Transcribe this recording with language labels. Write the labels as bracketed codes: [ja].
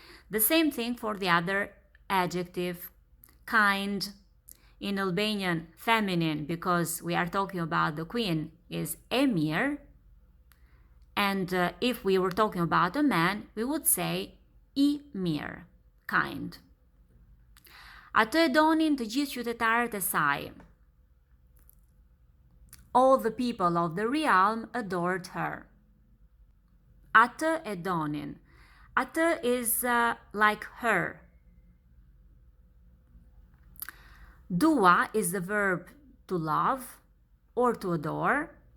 [en] The same thing for the other adjective, kind. In Albanian, feminine, because we are talking about the queen, is [sq] e mirë. [en] And if we were talking about a man, we would say [sq] I mirë, [en] kind. [sq] Atë e donin të gjithë qytetarët e saj. [en] All the people of the realm adored her. [sq] Atë e donin. [en] Atë is like her. Dua is the verb to love or to adore.